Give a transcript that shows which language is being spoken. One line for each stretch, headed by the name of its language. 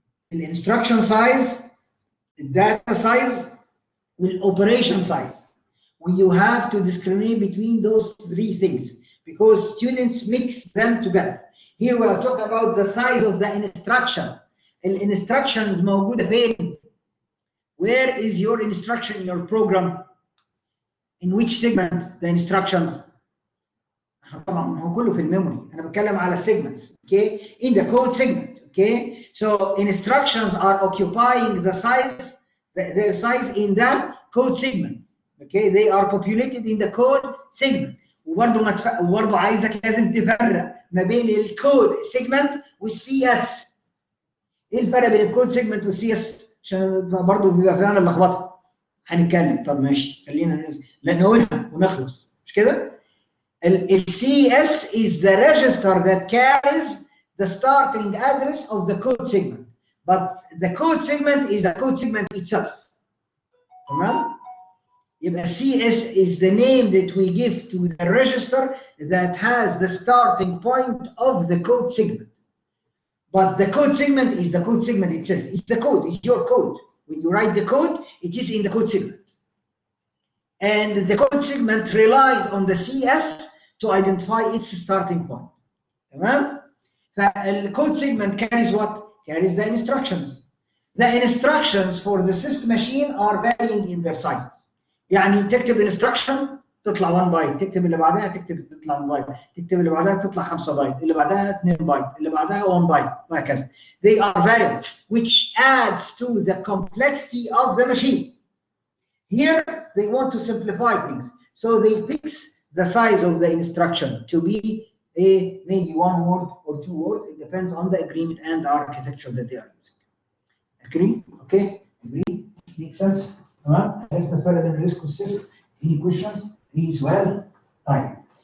English: The instruction size, the data size, with operation size. You have to discriminate between those 3 things because students mix them together. Here we are talking about the size of the instruction.
Arabic: الانستراكشنز موجودة فين?
English: Where is your instruction in your program? In which segment the instructions?
Arabic: طبعا هو كله في الميموري. أنا بتكلم على segments.
English: Okay, in the code segment. Okay, so instructions are occupying the size, their size in the code segment. Okay, they are populated in the code segment.
Arabic: وبرضه عايزك لازم تفرق ما بين الكود سيجمنت والسي اس. ايه الفرق بين الكود سيجمنت والسي اس؟ عشان برضه بيبقى فعلا لخبطه. هنتكلم. طب ماشي، خلينا نقولها ونخلص، مش كده؟
English: السي S is the register that carries the starting address of the code segment, but the code segment is the code segment itself.
Arabic: تمام؟ يبقى
English: CS is the name that we give to the register that has the starting point of the code segment. But the code segment is the code segment itself. It's the code, it's your code. When you write the code, it is in the code segment. And the code segment relies on the CS to identify its starting point.
Arabic: تمام؟
English: فالcode segment carries what? Carries the instructions. The instructions for the system machine are varying in their size.
Arabic: يعني تكتب instruction تطلع 1 بايت، تكتب اللي بعدها تطلع 1 بايت، تكتب اللي بعدها تطلع 5 بايت، اللي بعدها 2 بايت، اللي بعدها 1 بايت، وهكذا.
English: They are variable, which adds to the complexity of the machine. Here they want to simplify things, so they fix the size of the instruction to be maybe 1 word or 2 words. It depends on the agreement and the architecture that they are using. Agree? Okay? Agree? Makes sense?
Arabic: تمام؟ عرفنا الفرق بين الريسك والسيسك.
English: Any questions؟
Arabic: أي سؤال؟ طيب.